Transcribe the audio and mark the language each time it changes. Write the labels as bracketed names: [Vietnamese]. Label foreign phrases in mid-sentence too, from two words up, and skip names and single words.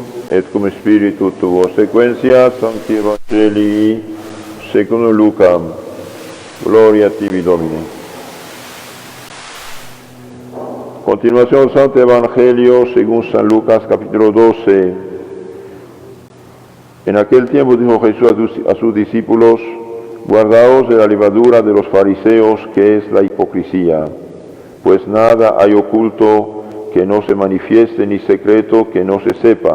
[Latin] et cum spiritu tuo sequentia sancti Evangelii secundum Lucam. Gloria a tibi, Domine. [Spanish] Continuación del Santo Evangelio según San Lucas capítulo 12. En aquel tiempo dijo Jesús a sus discípulos: guardaos de la levadura de los fariseos, que es la hipocresía, pues nada hay oculto que no se manifieste, ni secreto que no se sepa.